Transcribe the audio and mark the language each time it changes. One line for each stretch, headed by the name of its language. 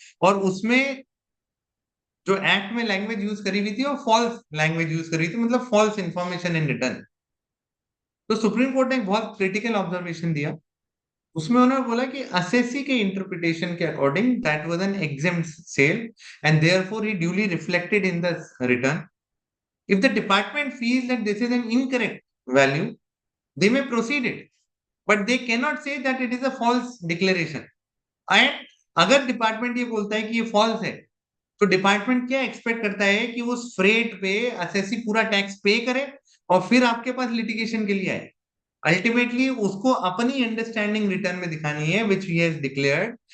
Hindi: और उसमें जो एक्ट में लैंग्वेज यूज करी हुई थी वो फॉल्स लैंग्वेज यूज करी थी, मतलब फॉल्स इंफॉर्मेशन इन रिटर्न। तो सुप्रीम कोर्ट ने एक बहुत क्रिटिकल ऑब्जर्वेशन दिया। उसमें उन्होंने बोला कि असेसी के इंटरप्रिटेशन के according
English: That was an exempt sale and therefore he duly reflected in the return. If the department feels that this is an incorrect value, they may proceed it, but they cannot say that it is a false declaration.
Hindi: And अगर department ये बोलता है कि ये false है, तो department क्या expect करता है कि उस फ्रेट पे असेसी पूरा टैक्स पे करे और फिर आपके पास लिटिगेशन के लिए आए। अल्टीमेटली उसको अपनी अंडरस्टैंडिंग रिटर्न में दिखानी है
English: Which he has declared.